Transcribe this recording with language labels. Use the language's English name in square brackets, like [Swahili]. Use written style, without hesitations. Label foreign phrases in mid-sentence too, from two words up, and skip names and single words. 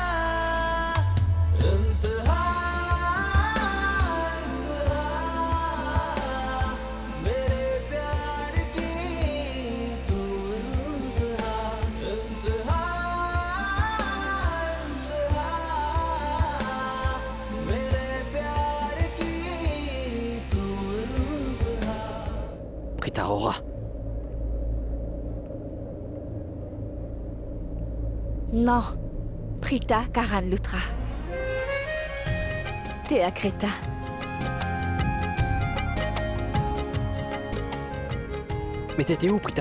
[Hindi] इंतहा मेरे प्यार की तू इंतहा मेरे प्यार की तू इंतहा [French] Prita Rora. Non, Prita Karan Lutra. T'es un crétin. Mais t'étais où, Prita?